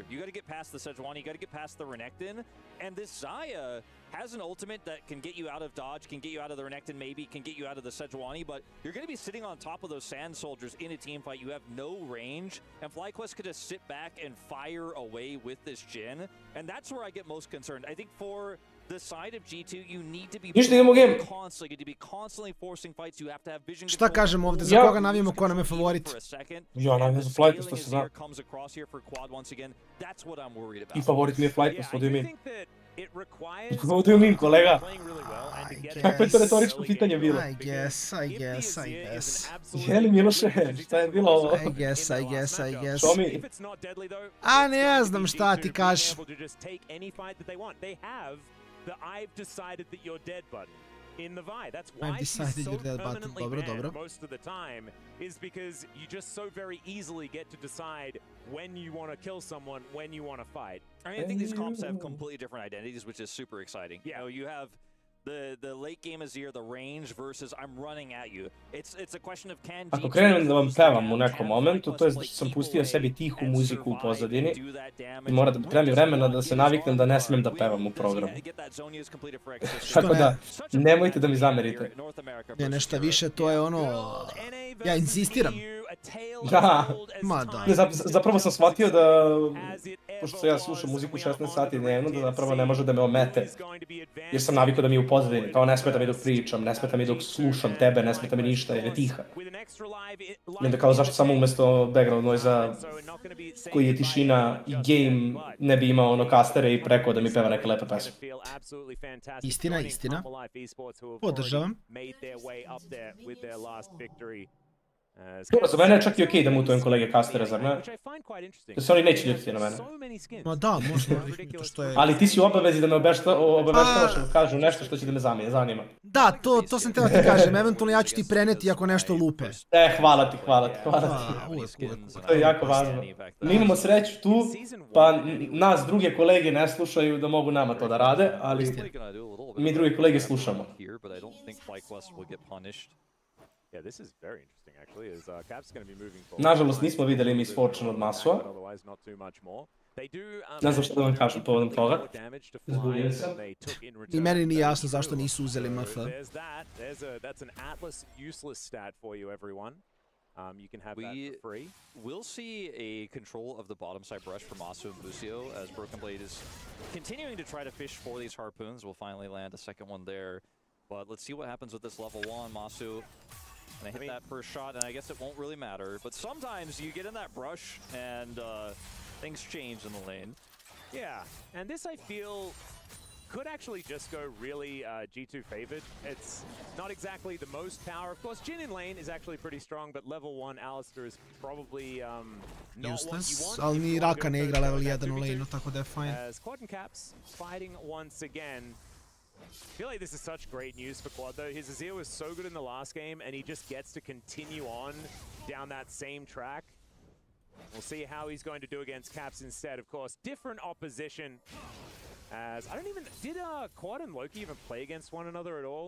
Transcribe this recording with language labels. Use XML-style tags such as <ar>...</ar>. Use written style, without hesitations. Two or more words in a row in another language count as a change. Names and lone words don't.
<en>You got to get past the Sejuani, you got to get past the Renekton, and this Xayah has an ultimate that can get you out of dodge, can get you out of the Renekton maybe, can get you out of the Sejuani, but you're going to be sitting on top of those Sand Soldiers in a team fight. You have no range, and FlyQuest could just sit back and fire away with this Jhin, and that's where I get most concerned. I think for the side of G2, you need to be constantly forcing fights. You have to have vision.</en> <sr>Šta kažemo ovdje? Za koga navijemo, ko nam je favorit? Ja navijam za FlyQuest, to se zna. I favorit mi je FlyQuest,</sr> <en>what do you mean? What do you mean,</en> <sr>kolega? Kako je to retoričko pitanje bilo?</sr> <en>I guess.</en> <sr>Jeli, Miloše, šta je bilo ovo?</sr> <en>I guess. Show me.</en> <sr>A ne znam šta ti kažeš.</sr> <en>The I've decided that you're dead button in the Vi. That's I've why decided she's so you're dead button. permanently</en> <sr>Dobro.</sr> <en>banned most of the time is because you just so very easily get to decide when you want to kill someone, when you want to fight. I mean, I think these comps have completely different identities, which is super exciting. Yeah. You know, you have the late game Azir, the range versus I'm running at you. It's a question of can</en> <sr>Ako krenem da vam pevam u nekom momentu, to je da sam pustio sebi tihu muziku u pozadini i mora da treba mi vremena da se naviknem da ne smijem da pevam u programu. Tako da, nemojte da mi zamerite. Ne, nešto više, to je ono... Ja insistiram. Da. Ma da. Zapravo sam shvatio da, pošto ja slušam muziku 16 sati dnevno, da zapravo ne može da me omete. Jer sam navikao da mi je u pozadini, kao ne smeta mi dok pričam, ne smeta mi dok slušam tebe, ne smeta mi ništa, jer je tiha. I onda kao zašto samo umjesto</sr> <en>background noise-</en> <sr>a koji je tišina i game ne bi imao ono kastere i preko da mi peva neke lepe pesme. Istina. Podržavam. Dobro, za mene je čak i okej da mutujem kolege kastere, zar ne? Da se oni neće ljutiti na mene. Ma da, možda. Ali ti si u obavezi da me obaveštavaš da kažu nešto što će da me zanima. Da, to sam teo ti kažem, eventualno ja ću ti preneti ako nešto lupe. Hvala ti. To je jako važno. Mi imamo sreću tu, pa nas druge kolege ne slušaju da mogu nama to da rade, ali mi druge kolege slušamo.</sr> <en>Yeah, this is very interesting actually. Is Cap's going to be moving forward.</en> <sr>Nažalost nismo videli mi Fortune od Masua. Ne znam što da vam kažem povodom toga. Izgubio sam. I meni nije jasno zašto nisu uzeli MF.</sr> <en>That's an Atlas useless stat for you, everyone. You can have that for free. We'll see a control of the bottom side brush from Masu and Lucio as Broken Blade is continuing to try to fish for these harpoons. We'll finally land a second one there. But let's see what happens with this level 1. Masu. And they hit that first shot, and I guess it won't really matter. But sometimes you get in that brush, and things change in the lane. Yeah, and this I feel could actually just go really G2 favored. It's not exactly the most power. Of course, Jhin in lane is actually pretty strong, but level 1 Alistair is probably not what you want.</en> <sr>Ali ni Raka ne igra level 1 u lane, tako da je fine.</sr> <en>As Quad and Caps fighting once again. I feel like this is such great news for Quad though. His Azir was so good in the last game and he just gets to continue on down that same track. We'll see how he's going to do against Caps instead. Of course, different opposition. As I don't even, did Quad and Loki even play against one another at all?</en>